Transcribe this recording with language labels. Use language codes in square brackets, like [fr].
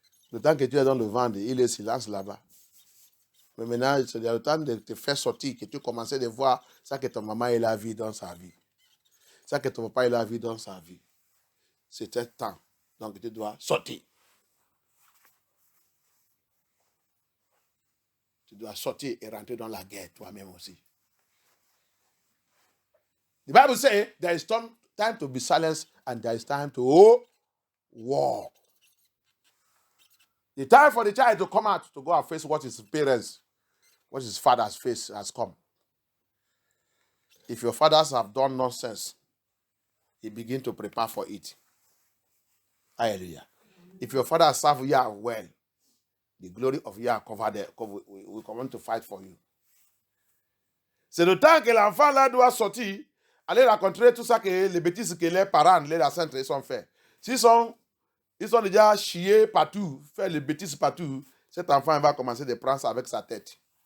[fr] Le temps que tu es dans le ventre, il est silence là-bas. Mais maintenant, il y a le temps de te faire sortir, que tu commences à voir ça que ton maman est la vie dans sa vie. Ça que ton papa est la vie dans sa vie. C'est un temps. Donc tu dois sortir. Tu dois sortir et rentrer dans la guerre toi-même aussi. [en] The Bible says there is time to be silenced and there is time to war. The time for the child to come out to go and face what his parents, what his father's face has come. If your fathers have done nonsense, he begin to prepare for it. Hallelujah. If your father serve Yah well, the glory of Yah will come on to fight for you. [fr] C'est le temps que l'enfant là doit sortir, aller rencontrer tout ça que les bêtises que les parents, les ancêtres sont faits. Ils sont déjà chiés partout, faire les bêtises partout, cet enfant va commencer de prendre ça avec sa tête.